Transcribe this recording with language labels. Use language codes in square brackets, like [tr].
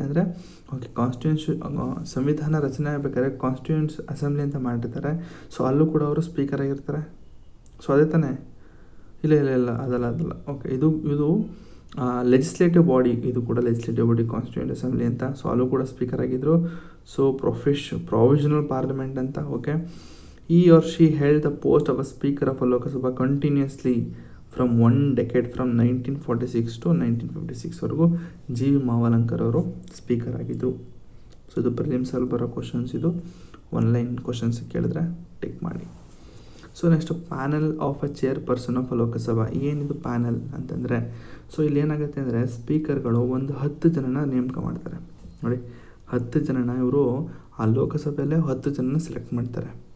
[kn] ಅಂದರೆ ಓಕೆ, ಸಂವಿಧಾನ ರಚನೆ ಆಗಬೇಕಾದ್ರೆ ಕಾನ್ಸ್ಟಿಟ್ಯೂಂಟ್ ಅಸೆಂಬ್ಲಿ ಅಂತ ಮಾಡಿರ್ತಾರೆ. ಸೊ ಅಲ್ಲೂ ಕೂಡ ಅವರು ಸ್ಪೀಕರ್ ಆಗಿರ್ತಾರೆ. ಸೊ ಅದೇ ತಾನೇ? ಇಲ್ಲ ಅದಲ್ಲ. ಓಕೆ, ಇದು ಲೆಜಿಸ್ಲೇಟಿವ್ ಬಾಡಿ, ಇದು ಕೂಡ ಲೆಜಿಸ್ಲೇಟಿವ್ ಬಾಡಿ ಕಾನ್ಸ್ಟಿಟ್ಯೂಂಟ್ ಅಸೆಂಬ್ಲಿ ಅಂತ. ಸೊ ಅಲ್ಲೂ ಕೂಡ ಸ್ಪೀಕರ್ ಆಗಿದ್ದರು. ಸೊ ಪ್ರೊವಿಷನಲ್ ಪಾರ್ಲಿಮೆಂಟ್ ಅಂತ. [en] okay, he or she held the post of a speaker of a Lok Sabha continuously from one decade, from 1946 to 1956 [kn] ವರೆಗೂ GV Mavalankar ಅವರು speaker ಆಗಿದ್ದರು. So ಇದು ಪ್ರಿಲಿಮ್ಸಲ್ಲಿ ಬರೋ ಕ್ವಶನ್ಸ್, ಇದು ಒನ್ಲೈನ್ ಕ್ವಶನ್ಸ್ ಕೇಳಿದ್ರೆ ಟಿಕ್ ಮಾಡಿ. So [en] Next panel of a chairperson of a Lok Sabha. [kn] ಏನಿದು panel ಅಂತಂದರೆ, ಸೊ ಇಲ್ಲಿ ಏನಾಗುತ್ತೆ ಅಂದರೆ ಸ್ಪೀಕರ್ಗಳು ಒಂದು 10 ಜನನ ನೇಮಕ ಮಾಡ್ತಾರೆ. ನೋಡಿ, 10 ಜನನ ಇವರು ಆ ಲೋಕಸಭೆಯಲ್ಲೇ 10 ಜನನ ಸೆಲೆಕ್ಟ್ ಮಾಡ್ತಾರೆ.